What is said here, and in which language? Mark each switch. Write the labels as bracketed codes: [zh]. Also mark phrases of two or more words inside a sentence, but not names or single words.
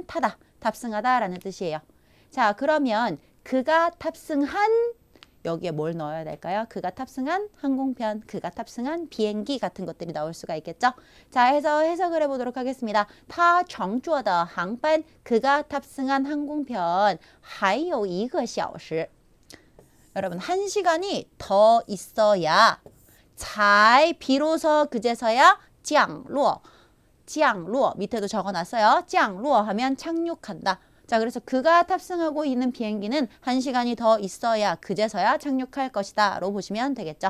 [ko] 타다, 탑승하다 라는 뜻이에요. 자, 그러면 그가 탑승한 여기에 뭘 넣어야 될까요? 그가 탑승한 항공편, 그가 탑승한 비행기 같은 것들이 나올 수가 있겠죠? 자, 해서 해석을 해보도록 하겠습니다. [zh] 他乘坐的航班, [ko] 그가 탑승한 항공편, [zh] 还有一个小时 [ko] 여러분, 1시간이 더 있어야 잘 비로소 그제서야 降落 밑에도 적어놨어요. 降落 하면 착륙한다. 자, 그래서 그가 탑승하고 있는 비행기는 1시간이 더 있어야 그제서야 착륙할 것이다 로 보시면 되겠죠.